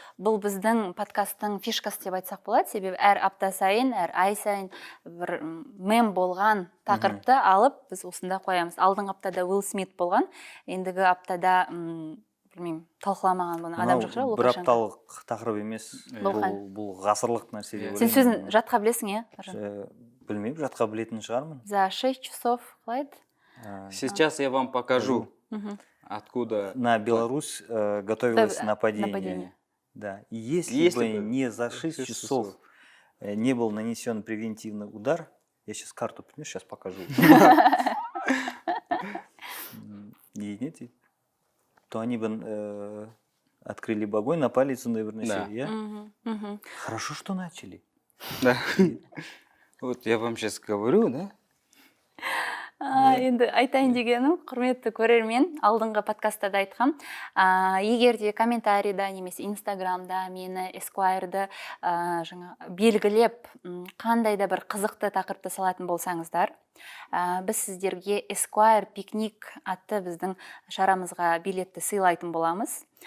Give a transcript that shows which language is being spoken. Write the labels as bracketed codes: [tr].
[kk] Бұл біздің подкасттың фишкасы деп айтсақ болады, себебі әр апта сайын, әр ай сайын бір мем болған тақырыпты алып, біз осында қоямыз. Алдыңғы аптада Уилл Смит болған, ендігі аптада білмеймін, талқыламаған бұны адам жоқ шығар, бір апталық тақырып емес, бұл ғасырлық нәрсе деп ойлаймын. Сен сөзін жатқа білесің, иә? Білмеймін, жатқа білетін шығармын. [ru] За 6 часов, [kk] қалайды? [ru] Сейчас я вам покажу, откуда... На Беларусь готовилось нападение. Да. И если бы не за 6 часов не был нанесен превентивный удар, я сейчас карту принесу, сейчас покажу. Нет, то они бы открыли бы огонь, напали [kk] сондай бір нәрсе. [ru] Хорошо, что начали. Да. Вот я вам сейчас говорю, да? [kk] Енді айтайын дегенім, құрметті көрермен, алдыңғы подкастта да айтқам, егер де комментарийда немесе инстаграмда мені Esquire'ды белгілеп қандай да бір қызықты тақырыпты салатын болсаңыздар, біз сіздерге Esquire пикник атты біздің шарамызға билетті сыйлайтын боламыз.